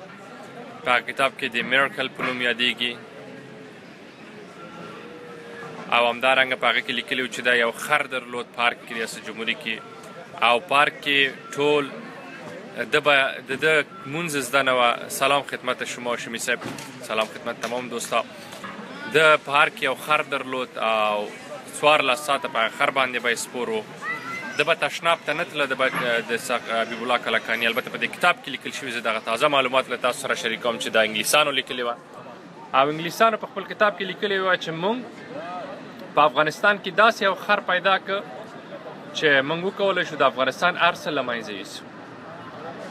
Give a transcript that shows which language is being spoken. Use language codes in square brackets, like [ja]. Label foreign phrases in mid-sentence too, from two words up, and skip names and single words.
[ps] په هغه کتاب کې د میرکل په نوم یادیږي او همدارنګه په هغه کې لیکلي و چې دا یو خر درلود پارک کې ریاست جمهوري کې او پارک کې ټول د ده مونځ زده نه وه. [fa] سلام خدمت شما شمی صاحب، سلام خدمت تمام دوستا. [ps] د پارک یو خر درلود او 14 ساعته په خر باندې به سپور و. د به تشناب ته نه تله د حبیب الله کلکاني. البته په دې کتاب کې لیکل شوي، زه دغه تازه معلومات له تاسو سره شریکوم چې د انګلیسانو لیکلي وه او انګلیسانو په خپل کتاب کې لیکلي وه چې موږ په افغانستان کې داسې یو خر پیدا کړ چې موږ وکولی شو د افغانستان هر څه له منځه یوسو.